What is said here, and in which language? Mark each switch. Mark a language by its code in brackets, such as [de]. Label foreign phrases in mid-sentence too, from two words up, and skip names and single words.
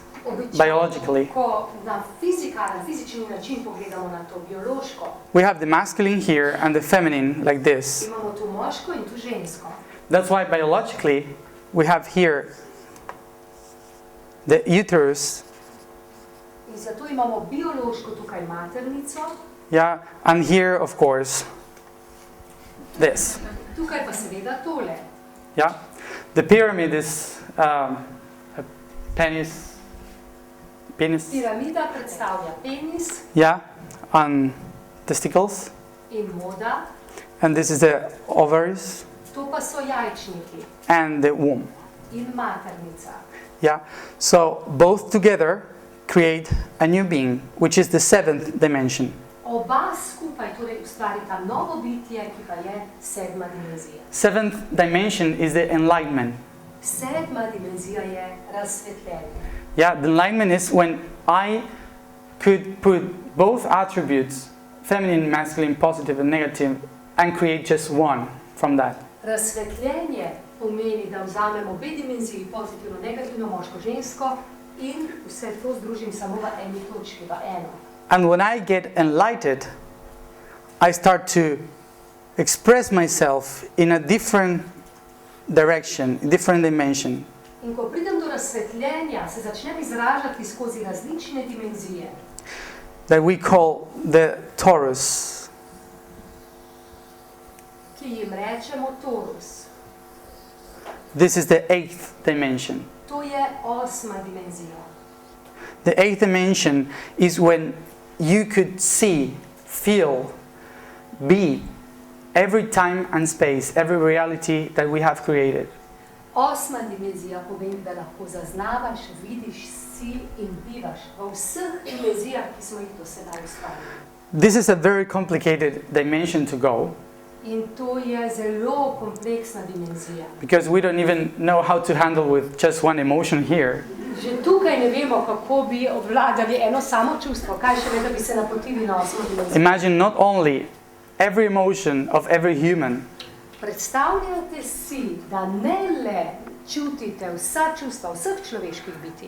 [sl] Običajno, [en] biologically, [sl] ko na fizični način pogledamo na to biološko, [en] we have the masculine here and the feminine like this. [sl] imamo tu moško in tu žensko. [en] That's why biologically we have here the uterus, [sl] In zato imamo biološko tukaj maternico, [en] yeah, and here of course this, [sl] tukaj pa seveda tole. [en] yeah. The pyramid is a penis, [sl] Piramida predstavlja penis [en] yeah, and testicles, [sl] in moda, [en] and this is the ovaries [sl] to pa so jajčniki [en] and the womb. [sl] in maternica. [en] Yeah, so both together create a new being, which is the seventh dimension. [sl] Oba skupaj torej ustvarita novo bitje, ki pa je sedma dimenzija. [en] Seventh dimension is the enlightenment. [sl] Sedma dimenzija je razsvetljenje. [en] Yeah, the enlightenment is when I could put both attributes, feminine, masculine, positive and negative, and create just one from that. [sl] Razsvetljenje pomeni, da vzamemo obe dimenziji, pozitivno, negativno, moško, žensko, in vse to združim samo v eni točki, v eno. [en] And when I get enlightened, I start to express myself in a different direction, different dimension. [sl] In ko pridem do razsvetljenja, se začnem izražati skozi različne dimenzije, [en] That we call the torus. [sl] ki jim rečemo torus. [en] This is the eighth dimension. [sl] To je osma dimenzija. [en] The eighth dimension is when you could see, feel, be every time and space, every reality that we have created. [sl] Osma dimenzija pomeni, da lahko zaznavaš, vidiš, si in bivaš v vseh dimenzijah, ki smo jih do sedaj ustvarili. [en] This is a very complicated dimension to go [sl] In to je zelo kompleksna dimenzija. [en] because we don't even know how to handle with just one emotion here. [sl] Že tukaj ne vemo, kako bi obvladali eno samo čustvo, kaj še da bi se napotili na osmo dimenzijo. [en] Imagine not only every emotion of every human, [sl] Predstavljate si, da ne le čutite vsa čustva vseh človeških bitij,